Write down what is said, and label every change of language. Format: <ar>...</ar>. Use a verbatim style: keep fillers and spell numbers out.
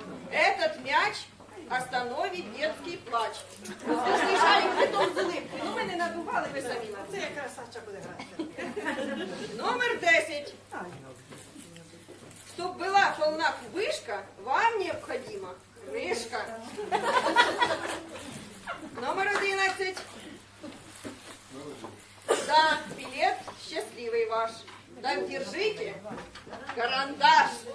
<ru>Этот мяч остановит детский плач. Слышали, притом з улыбкою.</ru> <uk>Ну, ми не надували, ви самі на Це якраз Саша буде грати. Номер десять.</uk> <ru>Чтобы была полна кубышка, вам необходима крышка. Номер одиннадцать. Да, билет счастливый ваш. Так, держите карандаш.</ru>